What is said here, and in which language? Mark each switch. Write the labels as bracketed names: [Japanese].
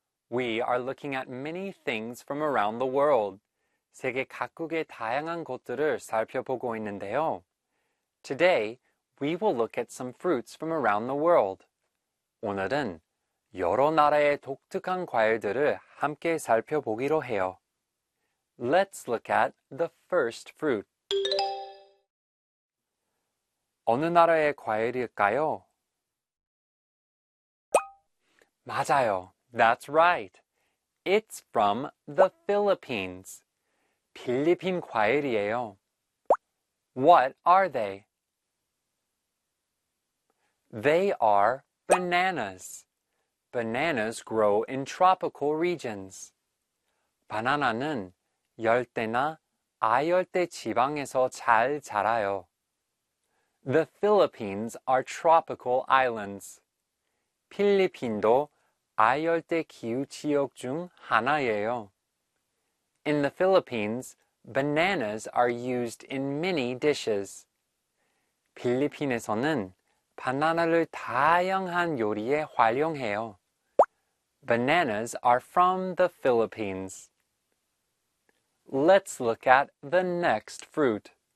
[English] We are looking at many things from around the world. [Korean] 세계 각국의 다양한 것들을 살펴보고 있는데요. [English] Today, we will look at some fruits from around the world. [Korean] 오늘은 여러 나라의 독특한 과일들을 함께 살펴보기로 해요. [English] Let's look at the first fruit. [Korean] 어느 나라의 과일일까요? 맞아요. [English] That's right. It's from the Philippines. [Korean] 필리핀 과일이에요. [English] What are they? They are bananas. Bananas grow in tropical regions. [Korean] 바나나는 열대나 아열대 지방에서 잘 자라요. [English] The Philippines are tropical islands. [Korean] 필리핀도 아열대 기후 지역 중 하나예요. [English] In the Philippines, bananas are used in many dishes. [Korean] 필리핀에서는 바나나를 다양한 요리에 활용해요. [English] Bananas are from the Philippines. Let's look at the next fruit.